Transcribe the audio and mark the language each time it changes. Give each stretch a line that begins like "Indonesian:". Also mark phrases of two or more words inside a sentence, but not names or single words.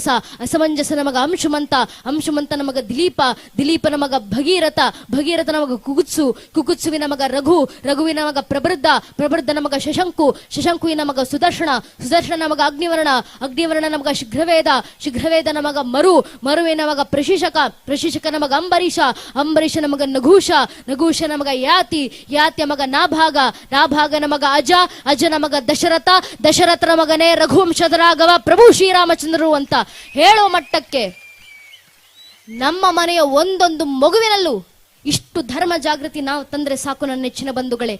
Kannada: ಅಸಮಂಜಸ, ಅಸಮಂಜಸನ ಮಗ ಅಂಶುಮಂತ, ಅಂಶುಮಂತನ ಮಗ ದಿಲೀಪ, ದಿಲೀಪನ ಮಗ ಭಗೀರಥ, ಭಗೀರಥನ ಮಗ ಕುಕುತ್ಸು, ಕುಕುತ್ಸುವಿನ ಮಗ ರಘು, ರಘುವಿನ ಮಗ ಪ್ರಬೃದ್ಧ, ಪ್ರಬೃದ್ಧನ ಮಗ ಶಶಂಕು, ಶಶಂಕುವಿನ ಮಗ ಸುದರ್ಶನ, ಸುದರ್ಶನ ಮಗ ಅಗ್ನಿವರ್ಣ, ಅಗ್ನಿವರ್ಣನ ಮಗ ಶೀಘ್ರವೇದ, ಶೀಘ್ರವೇದನ ಮಗ ಮರು, ಮರುವಿನ ಮಗ ಪ್ರಶಿಷಕ, ಪ್ರಶಿಷಕನ ಮಗ ಅಂಬರೀಷ, ಅಂಬರೀಷನ ಮಗ ನಘೂಷ, ನಘೂಷನ ಮಗ ಯಾತಿ, ಯಾತಿಯ ಮಗ ನಾಭಾಗ, ನಾಭಾಗನ ಮಗ ಅಜ, ಅಜನ ಮಗ ದಶರಥ, ದಶರಥನ ಮಗನೇ ರಘುವಂಶದ ರಾಘವ ಪ್ರಭು ಶ್ರೀರಾಮಚಂದ್ರರು ಅಂತ ಹೇಳೋ ಮಟ್ಟಕ್ಕೆ ನಮ್ಮ ಮನೆಯ ಒಂದೊಂದು ಮಗುವಿನಲ್ಲೂ ಇಷ್ಟು ಧರ್ಮ ಜಾಗೃತಿ ನಾವು ತಂದ್ರೆ ಸಾಕು ನನ್ನ ನೆಚ್ಚಿನ ಬಂಧುಗಳೇ.